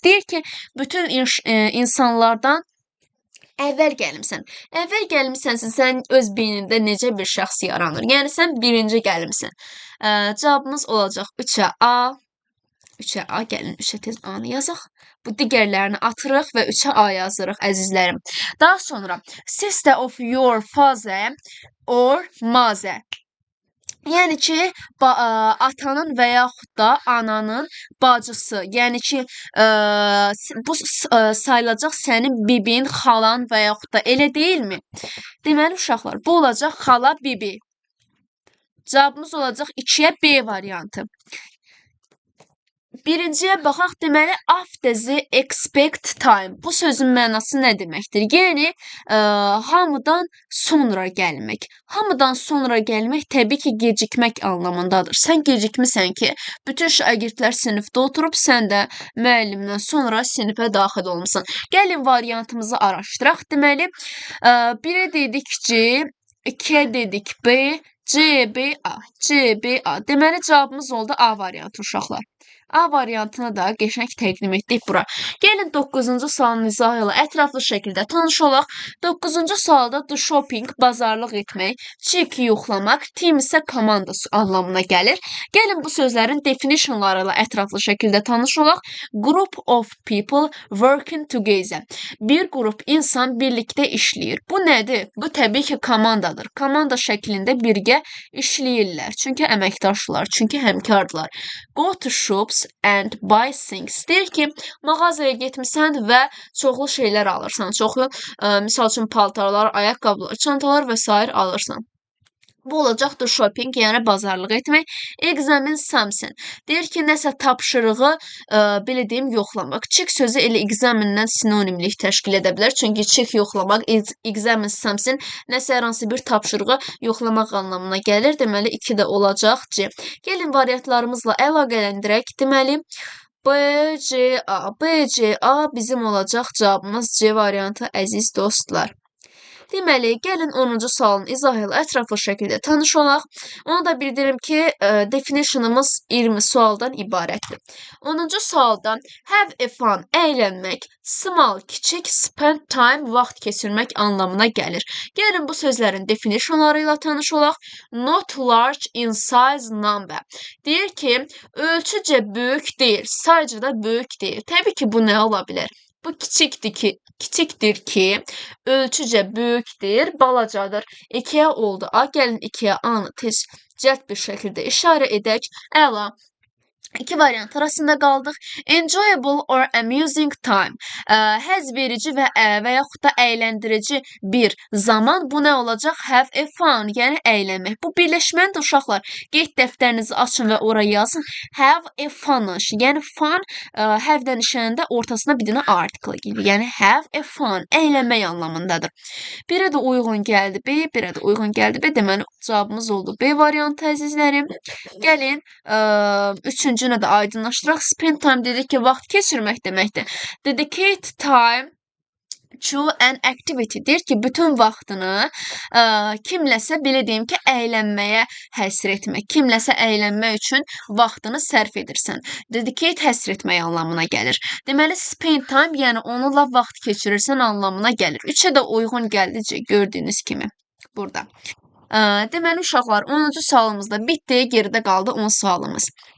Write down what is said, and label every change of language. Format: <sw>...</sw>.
<az>Deyir ki, bütün insanlardan əvvəl gəlmsən. Əvvəl gəlmisənsə, sən öz beynində necə bir şəxs yaranır? Yəni, sən birinci gəlmsən. Cavabımız olacaq 3-ə A. 3-ə A, gəlin 3-ə tez A-nı yazaq. Bu digərlərini atırıq və 3-ə A yazırıq, əzizlərim. Daha sonra,</az> <en>sister of your father or mother.</en> <az>Yəni ki, atanın və yaxud da ananın bacısı. Yəni ki, bu sayılacaq sənin bibin, xalan və yaxud da elə deyilmi? Deməli, uşaqlar, bu olacaq xala, bibi. Cavabımız olacaq 2-yə B variantı. Birinciyə baxaq, deməli,</az> <en>after the expect time.</en> <az>Bu sözün mənası nə deməkdir? Yəni, hamıdan sonra gəlmək. Hamıdan sonra gəlmək təbii ki, gecikmək anlamındadır. Sən gecikmisən ki, bütün şagirdlər sinifdə oturub, sən də müəllimdən sonra sinifə daxil olmuşsan. Gəlin, variantımızı araşdıraq. Deməli, 1-ə dedik C, 2-ə dedik B, C, B, A. C, B, A. Deməli, cavabımız oldu A variantı, uşaqlar. A variantına da qəşəng təqdim etdik bura. Gəlin 9-cu sualın izahı ilə ətraflı şəkildə tanış olaq. 9-cu sualda do shopping, bazarlıq etmək, check yoxlamaq, team isə komanda anlamına gəlir. Gəlin bu sözlərin definitionları ilə ətraflı şəkildə tanış olaq.</az> <en>Group of people working together.</en> <az>Bir qrup insan birlikdə işləyir. Bu nədir? Bu təbii ki, komandadır. Komanda şəklində birgə işləyirlər. Çünki əməkdaşlar, çünki həmkardılar.</az> <en>Go to shops and buy things.</en> <az>Deyir ki, mağazaya getmisən və çoxlu şeylər alırsan. Çoxlu, misal üçün, paltarlar, ayaqqabılar, çantalar və s. alırsan. Bu olacaqdır shopping, yəni bazarlıq etmək.</az> <en>Examine something.</en> <az>Deyir ki, nəsə tapşırığı, belə deyim, yoxlamaq. Check sözü elə examine-dən sinonimlik təşkil edə bilər. Çünki check yoxlamaq,</az> <en>examine something</en> <az>nəsə hər hansı bir tapşırığı yoxlamaq anlamına gəlir. Deməli 2 də olacaq C. Gəlin variantlarımızla əlaqələndirək. Deməli B, C, A. B, C, A bizim olacaq cavabımız C variantı əziz dostlar. Deməli, gəlin 10-cu sualın izahı ilə ətraflı şəkildə tanış olaq. Onu da bildirim ki, definitionımız 20 sualdan ibarətdir. 10-cu sualdan have a fun, əylənmək, small, kiçik, spend time, vaxt keçirmək anlamına gəlir. Gəlin bu sözlərin definitionları ilə tanış olaq.</az> <en>Not large in size number.</en> <az>Deyir ki, ölçücə böyük deyil, sayca da böyük deyil. Təbii ki, bu nə ola bilər? Bu kiçikdir ki, ölçücə böyükdir, balacadır. 2-yə oldu A. Gəlin 2-yə A-nı tez cəld bir şəkildə işarə edək. Əla. 2 variant arasında qaldıq.</az> <en>Enjoyable or amusing time.</en> <az>Həzz verici və yaxud da əyləndirici bir zaman. Bu nə olacaq?</az> <en>Have a fun,</en> <az>yəni əylənmək. Bu birləşməlidir uşaqlar. Qeyd dəftərinizi açın və ora yazın. Have a fun. Yəni fun have-dən işlənəndə ortasına bir dənə article gəlir. Yəni</az> <en>have a fun,</en> <az>əylənmək anlamındadır. Birə də uyğun gəldi B, birə də uyğun gəldi B. Deməli cavabımız oldu B variantı əzizlərim. Gəlin 3-cünə də aydınlaşdıraq. Spend time dedik ki, vaxt keçirmək deməkdir.</az> <en>Dedicate time to an activity.</en> <az>Deyir ki, bütün vaxtını kimləsə, belə deyim ki, əylənməyə həsr etmək. Kimləsə əylənmək üçün vaxtını sərf edirsən. Dedicate həsr etmək anlamına gəlir. Deməli, spend time, yəni onunla vaxt keçirirsən anlamına gəlir. 3-ə də uyğun gəldi, gördüyünüz kimi burada. Deməli, uşaqlar, 10-cu sualımız da bitdi, geridə qaldı 10 sualımız.</az>